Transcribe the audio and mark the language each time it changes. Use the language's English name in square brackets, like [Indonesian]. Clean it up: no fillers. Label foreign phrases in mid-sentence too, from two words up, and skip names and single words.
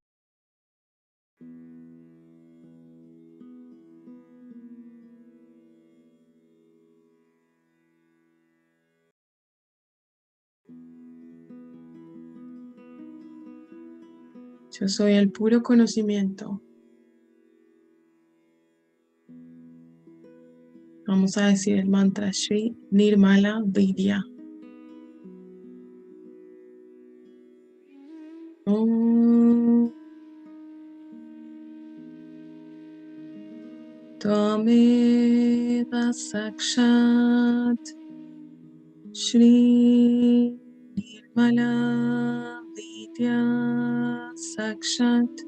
[Spanish] Yo soy el puro conocimiento. Vamos a decir el mantra Shri Nirmala Vidya. [Sanskrit] Om Tvameva Sakshat Shri Nirmala Vidya Sakshat